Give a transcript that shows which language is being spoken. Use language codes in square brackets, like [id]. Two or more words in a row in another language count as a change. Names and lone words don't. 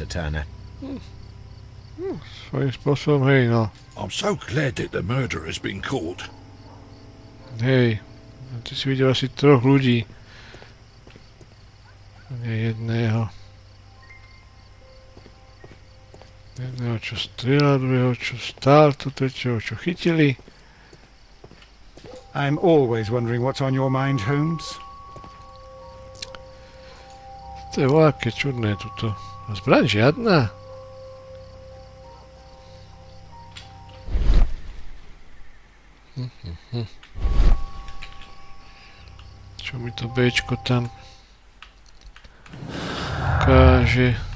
[sk] Turner. Svojím spôsobom, hej, no. [en] I'm so glad that the murderer has been caught. [sk] Hej, ty si videl asi 3 ľudí. Nie jedného. Jedného, čo strieľal, druhého, čo stál, tu tretieho, čo chytili. [en] I'm always wondering what's on your mind, Holmes. [sk] To je voľaké čudné tuto. A zbraň žiadna? Čo mi to Bčko tam ukáže?